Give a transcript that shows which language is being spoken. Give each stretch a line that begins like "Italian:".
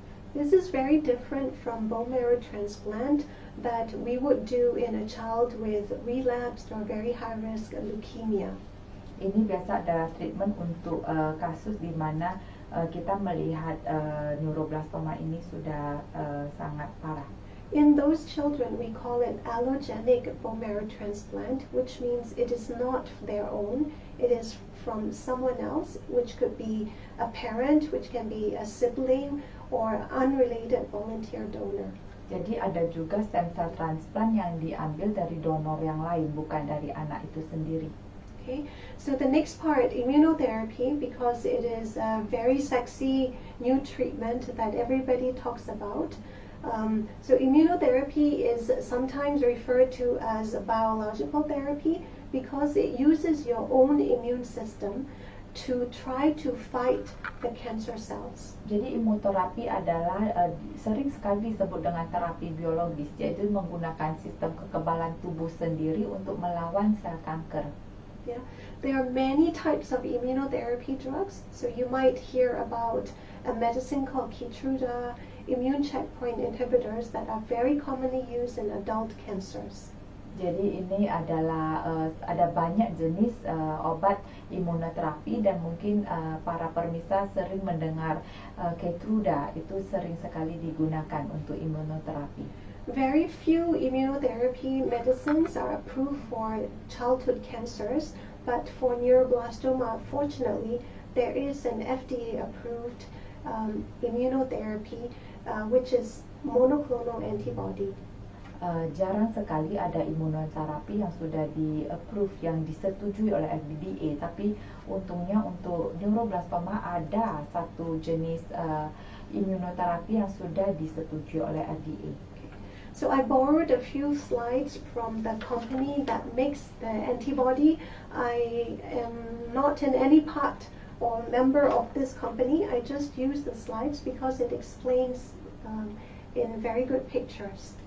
English: This is very different from bone marrow transplant that we would do in a child with relapsed or very high risk leukemia.
Indonesian: Ini biasa adalah treatment untuk kasus di mana kita melihat neuroblastoma ini sudah sangat parah.
English: In those children, we call it allogenic bone marrow transplant, which means it is not their own. It is from someone else, which could be a parent, which can be a sibling, or unrelated volunteer donor.
Indonesian: Jadi ada juga stem cell transplant yang diambil dari donor yang lain, bukan dari anak itu sendiri.
English: Okay, so the next part, immunotherapy, because it is a very sexy new treatment that everybody talks about. So immunotherapy is sometimes referred to as biological therapy because it uses your own immune system to try to fight the cancer cells.
Indonesian: Jadi imunoterapi adalah sering sekali disebut dengan terapi biologis, yaitu menggunakan sistem kekebalan tubuh sendiri untuk melawan sel kanker.
English: Yeah, there are many types of immunotherapy drugs. So you might hear about a medicine called Keytruda, immune checkpoint inhibitors that are very commonly used in adult cancers.
Indonesian: Jadi ini adalah ada banyak jenis obat imunoterapi, dan mungkin para pemirsa sering mendengar Keytruda itu sering sekali digunakan untuk imunoterapi.
English: Very few immunotherapy medicines are approved for childhood cancers, but for neuroblastoma, fortunately, there is an FDA-approved immunotherapy, which is monoclonal antibody.
Indonesian: Jarang sekali ada imunoterapi yang sudah di-approve, yang disetujui oleh FDA, tapi untungnya untuk neuroblastoma ada satu jenis imunoterapi yang sudah disetujui oleh FDA.
English: So I borrowed a few slides from the company that makes the antibody. I am not in any part or member of this company. I just use the slides because it explains in very good pictures.